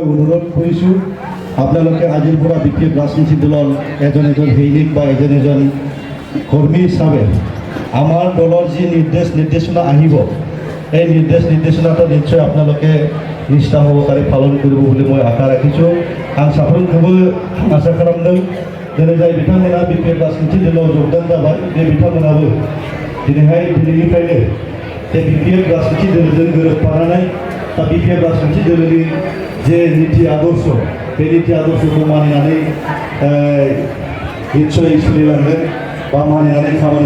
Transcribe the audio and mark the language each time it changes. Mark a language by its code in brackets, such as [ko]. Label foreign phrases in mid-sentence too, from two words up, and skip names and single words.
[as] অনুৰোধ কৰিছোঁ আপোনালোকে আজিৰ পৰা বিপিএফ ৰাজনৈতিক দলৰ এজন সৈনিক বা এজন কৰ্মী হিচাপে আমাৰ দলৰ যি নিৰ্দেশনা আহিব এই নিৰ্দেশনাটো নিশ্চয় আপোনালোকে নিষ্ঠা সহকাৰে পালন কৰিব বুলি মই আশা ৰাখিছোঁ [brx] आं साफ्रोमखौबो आसा खालामदों दिनै जाय बिथांमोना बिपिएफ राजनीति दलाव योगदान जाबाय बे बिथांमोनाबो दिनैनिफ्रायनो बे बिपिएफ राजनीति दलजों गोरोबफानानै दा बिपिएफ राजनीति दलनि जे नीति आदर्श बे नीति आदर्शखौ मानिनानै निश्चय सोलिलांगोन बा मानिनानै खामानि